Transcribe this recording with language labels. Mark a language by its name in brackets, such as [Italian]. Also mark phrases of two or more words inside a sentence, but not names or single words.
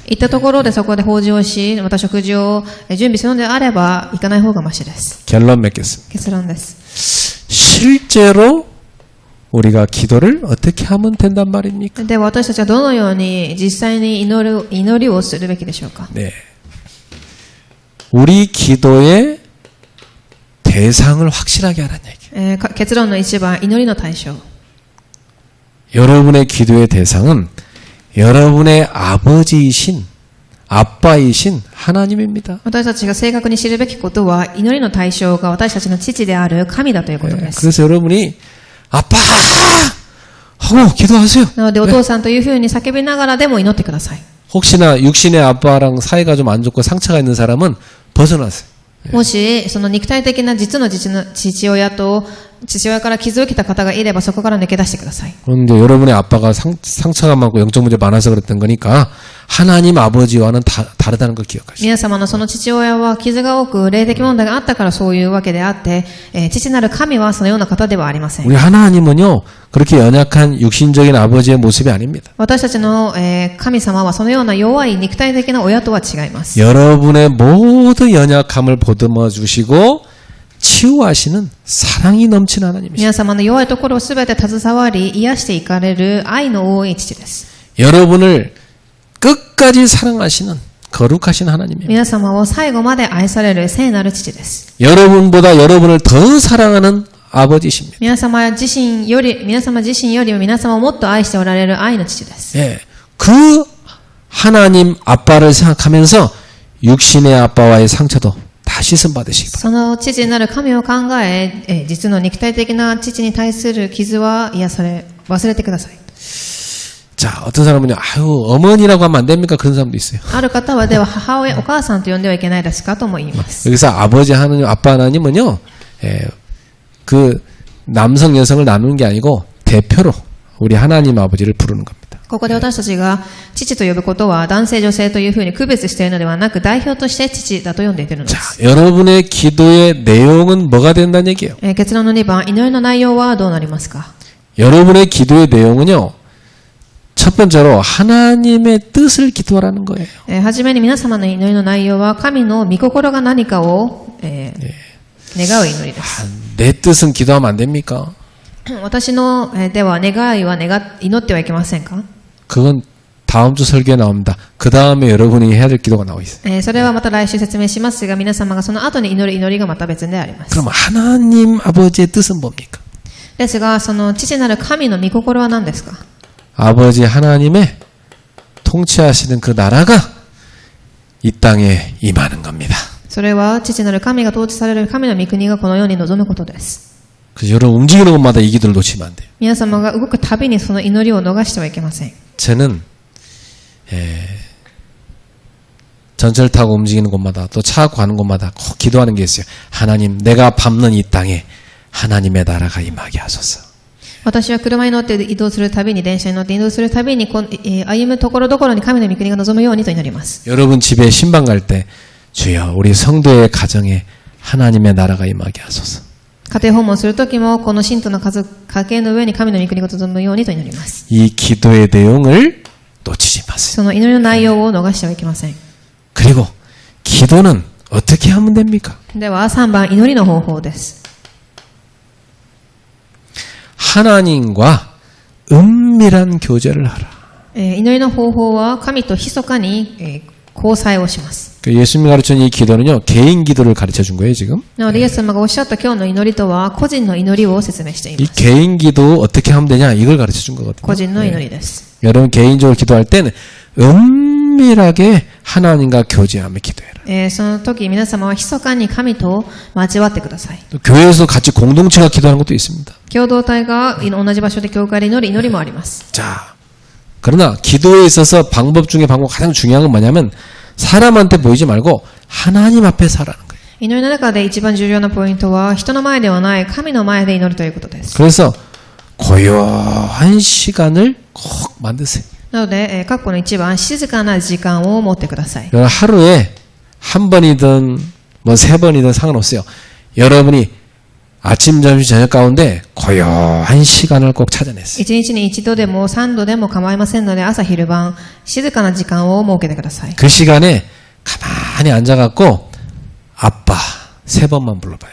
[Japanese] 行ったところでそこで法事をし、また食事を準備するのであれば行かない方がマシです。 [Korean] 결론 맺겠습니다. [Japanese] 結論です。 [Korean] 실제로 우리가 기도를 어떻게 하면 된단 말입니까? [Japanese] では私たちはどのように実際に祈りをするべきでしょうか。 [Korean] 네. 우리 기도의 대상을 확실하게 하라는 얘기예요. [Japanese] 結論の一番、祈りの対象。 [Korean] 여러분의 기도의 대상은 여러분의 아버지이신 아빠이신 하나님입니다. [Japanese] 私たちが正確に知るべきことは、祈りの対象が私たちの父である神だということです。 [Korean] 그래서 여러분이 아빠 하고 기도하세요. [Japanese] なのでお父さんというふうに叫びながらでも祈ってください。 [Korean] 혹시나 육신의 아빠랑 사이가 좀 안 좋고 상처가 있는 사람은 벗어나세요. [Japanese] もし、その肉体的な実の父親と父親から傷を受けた方がいればそこから抜け出してください。 [Korean] 그런데 여러분의 아빠가 상처가 많고 영적 문제 많아서 그랬던 거니까 하나님 아버지와는 다르다는 걸 기억하시죠. [Japanese] 皆様のその父親は傷が多く霊的問題があったからそういうわけであって、父なる神はそのような方ではありません。 [Korean] 우리 하나님은요 그렇게 연약한 육신적인 아버지의 모습이 아닙니다. [Japanese] 私たちの、神様はそのような弱い肉体的な親とは違います。 [Korean] 여러분의 모든 연약함을 보듬어 주시고 치유하시는 사랑이 넘치는 하나님이십니다. [Japanese] 皆様の弱いところをすべて携わり癒していかれる愛の多い父です。 [Korean] 여러분을 끝까지 사랑하시는 거룩하신 하나님입니다. [Japanese] 皆様を最後まで愛される聖なる父です。 [Korean] 여러분보다 여러분을 더 사랑하는 아버지십니다. [Japanese] 皆様自身よりも皆様をもっと愛しておられる愛の父です。 [Korean] 예, 그 하나님 아빠를 생각하면서 육신의 아빠와의 상처도 다 씻음 받으시기 바랍니다. [Japanese] その父なる神を考え、実の肉体的な父に対する傷は忘れてください。 [Korean] 자, 어떤 사람은요, 아유, 어머니라고 하면 안 됩니까? 그런 사람도 있어요. [Japanese] ある方はでは母親、お母さんと呼んではいけないですかとも言います。 [Korean] 여기서 아버지 하나님, 아빠 하나님은요, 그 남성 여성을 나누는 게 아니고 대표로 우리 하나님 아버지를 부르는 겁니다. [Japanese] ここで私たちが父と呼ぶことは男性女性というふうに区別しているのではなく代表として父だと呼んでいるので [Korean] 자, [Japanese] す。 [Korean] 여러분의 기도의 내용은 뭐가 된다는 얘기예요? [Japanese] 結論の2番、祈りの内容はどうなりますか？ [Korean] 여러분의 기도의 내용은요, 첫 번째로 하나님의 뜻을 기도하라는 거예요. [Japanese] はじめに皆様の祈りの内容は神の御心が何かを、願う祈りです。 [Korean] 내 뜻은 기도하면 안 됩니까? [Japanese] 私の、では願いは祈ってはいけませんか？ [Korean] 그건 다음 주 설교에 나옵니다. 그 다음에 여러분이 해야 될 기도가 나와 있어요. [Japanese] それはまた来週説明しますが、皆様がその後に祈る祈りがまた別であります。 [Korean] 그럼 하나님 아버지의 뜻은 뭡니까? [Japanese] ですが、その父なる神の御心は何ですか？ [Korean] 아버지 하나님의 통치하시는 그 나라가 이 땅에 임하는 겁니다. [Japanese] それは父なる神が統治される神の御国がこの世に臨むことです。 [Korean] 그래서 여러분 움직이는 것마다 이 기도를 놓치면 안 돼요. [Japanese] 皆様が動くたびにその祈りを逃してはいけません。 [Korean] 저는 전철 타고 움직이는 곳마다 또 차 가는 곳마다 꼭 기도하는 게 있어요. 하나님, 내가 밟는 이 땅에 하나님의 나라가 임하게 하소서. [Japanese] 私は車に乗って移動するたびに、電車に乗って移動するたびに、歩むところどころに神の御国が望むようにと祈ります。 [Korean] 여러분 집에 신방 갈 때 주여 우리 성도의 가정에 하나님의 나라가 임하게 하소서. [Japanese] 家庭訪問するときも、この信徒の家計の上に神の御国が望むようにと祈ります。 [Korean] 이 기도의 내용을 놓치지 마세요. [Japanese] その祈りの内容を逃してはいけません。 [Korean] 그리고 기도는 어떻게 하면 됩니까? [Japanese] では3番、祈りの方法です。 [Korean] 하나님과 은밀한 교제를 하라. [Japanese] 祈りの方法は神と密かに、交際をします。 [Korean] 예수님이 가르치는 이 기도는요, 개인 기도를 가르쳐 준 거예요, 지금. [Japanese] なのでイエス様がおっしゃった今日の祈りとは個人の祈りを説明していま [Korean] 이 [Japanese] す。 [Korean] 개인 기도 어떻게 하면 되냐, 이걸 가르쳐 준 거거든요. [Japanese] 個人の祈りです。 [Korean] 여러분 개인적으로 기도할 때는 은밀하게 하나님과 교제하며 기도해라. [Japanese] その時皆様は密かに神と交わってください。 [Korean] 교회에서 같이 공동체가 기도하는 것도 있습니다. [Japanese] 共同体が同じ場所で教会で祈る祈りもあります。 [Korean] 자, 그러나 기도에 있어서 방법 중에 가장 중요한 건 뭐냐면 사람한테 보이지 말고 하나님 앞에서 하라는 거예요. [Japanese] 祈りの中で一番重要なポイントは人の前ではない神の前で祈るということです。 [Korean] 그래서 고요한 시간을 꼭 만드세요. [Japanese] なので、括弧の一番静かな時間を持ってください。 [Korean] 여러분 하루에 한 번이든 뭐 세 번이든 상관없어요. 여러분이 아침, 점심, 저녁 가운데 고요한 시간을 꼭 찾아냈어요. [Japanese] 一日に一度でも三度でも構いませんので朝昼晩静かな時間を設けてください。 [Korean] 그 시간에 가만히 앉아갖고 아빠 세 번만 불러봐요.